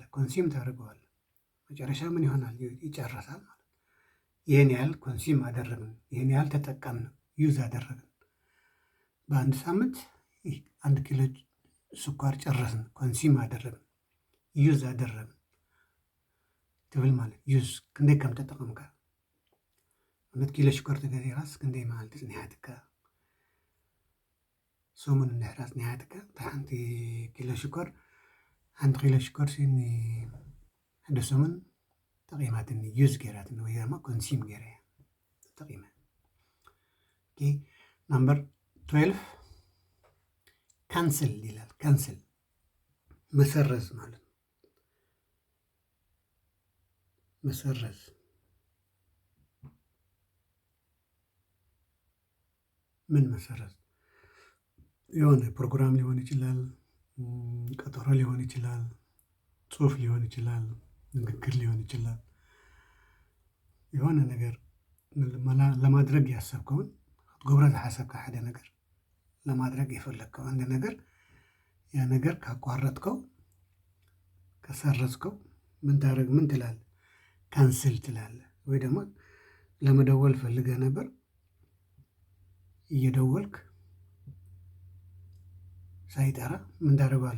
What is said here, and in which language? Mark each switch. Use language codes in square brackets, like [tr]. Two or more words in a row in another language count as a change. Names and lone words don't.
[am] ኮንሲም ታደርገዋለህ። መጨረሻ ምን ይሆናል? ይጨርሳል ማለት። ይህን ያህል ኮንሲም አደረግን፣ ይህን ያህል ተጠቀምን፣ ዩዝ አደረግን። በአንድ ሳምንት 1 ኪሎ ስኳር ጨረስን፣ ኮንሲም አደረግን፣ ዩዝ አደረግን ትብል ማለት ዩዝ። [ti] ክንደይ ከም ተጠቀምካ 1 ኪሎ ሽኮር ተገዚራስ ክንደይ መዓልቲ ፅኒሓትካ ሰሙን እንድሕራስ ፅኒሓትካ እንታይ ሓንቲ ኪሎ ሽኮር 1 ኪሎ ሽኮር ሲኒ ሓደ ሰሙን ተቂማትኒ ዩዝ ገይራትኒ ወይ ድማ ኮንሲም ገይረ ተጠቂመ። [en] okay number [ti] 12 [am] ካንስል ይላል። ካንስል መሰረዝ ማለት ነው። መሰረዝ ምን መሰረዝ? የሆነ ፕሮግራም ሊሆን ይችላል፣ ቀጠሮ ሊሆን ይችላል፣ ጽሁፍ ሊሆን ይችላል፣ ንግግር ሊሆን ይችላል። የሆነ ነገር ለማድረግ ያሰብከውን [ti] ክትገብሮ ዝሓሰብካ ሓደ ነገር [am] ለማድረግ የፈለግከው አንድ ነገር ያ ነገር ካቋረጥከው ከሰረዝከው ምን ትላለህ? ካንስል ትላለህ። ወይ ደግሞ ለመደወል ፈልገህ ነበር እየደወልክ ሳይጠራ ምን ታደርገዋለህ?